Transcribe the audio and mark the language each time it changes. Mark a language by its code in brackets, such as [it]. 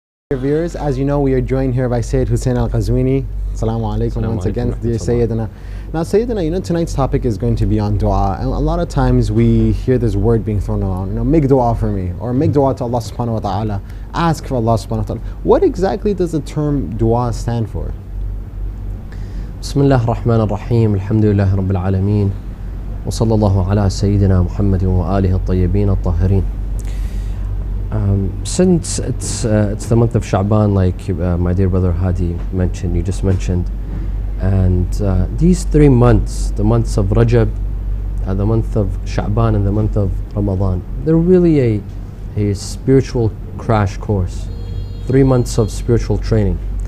[en] Viewers, as you know, we are joined here by Sayed Hossein al Qazwini. Assalamu alaikum once again, dear Sayyidina. Now, Sayyidina, you know, tonight's topic is going to be on dua, and a lot of times we hear this word being thrown around, you know, make dua for me, or make dua to Allah subhanahu wa ta'ala, ask for Allah subhanahu wa ta'ala. What exactly does the term dua stand for? [ar] بسم الله الرحمن الرحيم الحمد لله رب العالمين وصلى الله على سيدنا محمد وآله الطيبين الطاهرين. [en] Since it's the month of Sha'aban, like my dear brother Hadi mentioned, you just mentioned, and these 3 months, the months of Rajab, the month of Sha'aban and the month of Ramadan, they're really a spiritual crash course, 3 months of spiritual training.